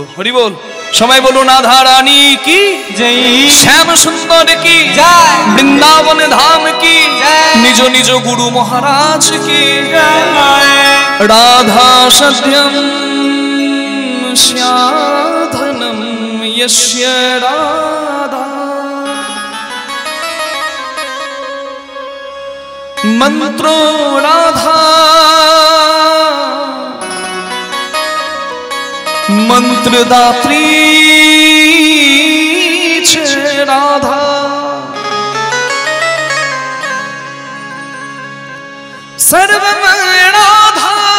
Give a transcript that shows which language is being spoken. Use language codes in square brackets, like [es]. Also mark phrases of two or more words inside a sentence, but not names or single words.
[bn] হরি বল। সবাই বলুন রাধারানী কি জয়, শ্যাম সুন্দর কি জয়, বৃন্দাবন ধাম কি জয়, নিজ নিজ গুরু মহারাজ কি [sa] राधा सत्यम श्याधनम यस्य राधा मंत्रो राधा मंत्रदात्री च राधा सर्वमय राधा